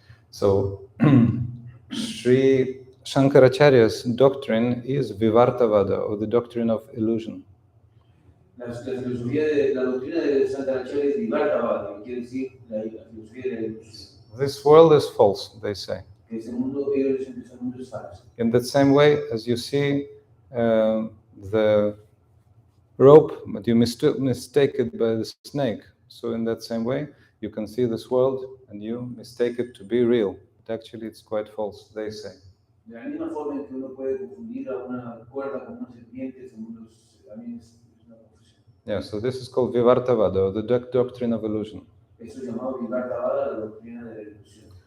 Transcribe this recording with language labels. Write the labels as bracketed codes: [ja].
[en] So, Sri Shankaracharya's doctrine is Vivartavada, or the doctrine of illusion. [es] La filosofía de la doctrina de Shankaracharya es Vivartavada, quiere decir la filosofía de la ilusión. [en] This world is false, they say. [es] Ese mundo, ellos dicen que ese mundo es falso. [en] In that same way, as you see the rope, but you mistake it by the snake. So in that same way, you can see this world and you mistake it to be real. But actually it's quite false, they say. [es] De la misma forma en que uno puede confundir a una cuerda con una serpiente, ese mundo también es una confusión. [en] Yeah, so this is called Vivartavada, or the doctrine of illusion. [es] Eso es llamado Vivartavada, la doctrina de la ilusión.